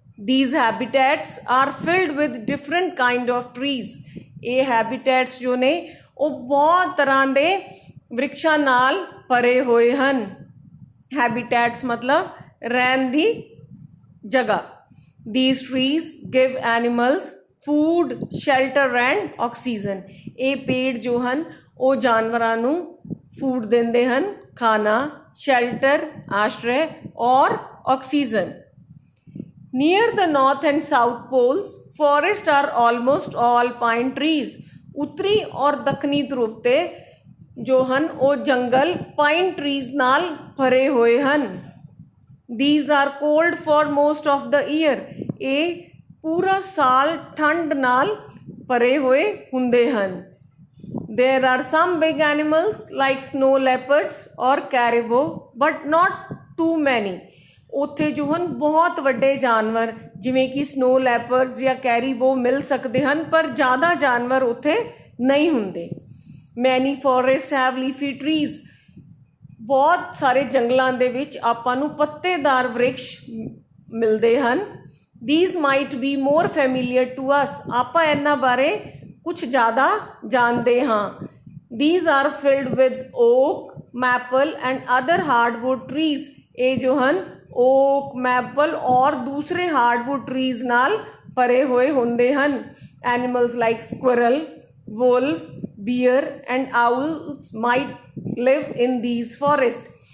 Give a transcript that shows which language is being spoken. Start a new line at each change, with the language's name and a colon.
English: These habitats are filled with different kind of trees.
Punjabi: ਇਹ habitats ਜੋ ਨੇ ਉਹ ਬਹੁਤ ਤਰ੍ਹਾਂ ਦੇ ਵ੍ਰਿਕਸ਼ਾਂ ਨਾਲ ਭਰੇ ਹੋਏ ਹਨ. Habitats ਮਤਲਬ ਰਹਿਣ ਦੀ ਜਗ੍ਹਾ.
English: These trees give animals food, shelter and oxygen.
Punjabi: ਇਹ ਪੇੜ ਜੋ ਹਨ ਉਹ ਜਾਨਵਰਾਂ ਨੂੰ ਫੂਡ ਦਿੰਦੇ ਹਨ, ਖਾਣਾ, ਸ਼ੈਲਟਰ, ਆਸ਼ਰੈ ਔਰ oxygen.
English: Near the north and south poles, forests are almost all pine trees.
Punjabi: ਉੱਤਰੀ ਔਰ ਦੱਖਣੀ ਧਰੁਵ ਤੇ ਜੋ ਹਨ ਉਹ ਜੰਗਲ ਪਾਈਨ ਟਰੀਜ਼ ਨਾਲ ਭਰੇ ਹੋਏ ਹਨ.
English: These are cold for most of the year.
Punjabi: ਇਹ ਪੂਰਾ ਸਾਲ ਠੰਡ ਨਾਲ ਭਰੇ ਹੋਏ ਹੁੰਦੇ ਹਨ.
English: There are some big animals like snow leopards or caribou, but not too many.
Punjabi: ਉੱਥੇ ਜੋ ਹਨ ਬਹੁਤ ਵੱਡੇ ਜਾਨਵਰ ਜਿਵੇਂ ਕਿ ਸਨੋ ਲੈਪਰਡਸ ਜਾਂ ਕੈਰੀਬੋ ਮਿਲ ਸਕਦੇ ਹਨ, ਪਰ ਜ਼ਿਆਦਾ ਜਾਨਵਰ ਉੱਥੇ ਨਹੀਂ ਹੁੰਦੇ.
English: Many forests have leafy trees.
Punjabi: ਬਹੁਤ ਸਾਰੇ ਜੰਗਲਾਂ ਦੇ ਵਿੱਚ ਆਪਾਂ ਨੂੰ ਪੱਤੇਦਾਰ ਵ੍ਰਿਕਸ਼ ਮਿਲਦੇ ਹਨ.
English: These might be more familiar to us.
Punjabi: ਆਪਾਂ ਇਹਨਾਂ ਬਾਰੇ ਕੁਛ ਜ਼ਿਆਦਾ ਜਾਣਦੇ ਹਾਂ.
English: These are filled with oak, maple and other hardwood trees,
Punjabi: ये जो ਹਨ ਓਕ ਮੈਪਲ ਔਰ ਦੂਸਰੇ ਹਾਰਡਵੁੱਡ ਟਰੀਜ਼ ਨਾਲ ਭਰੇ ਹੋਏ ਹੁੰਦੇ ਹਨ।
English: Animals like squirrel, wolves, bear and owls might live in these forests.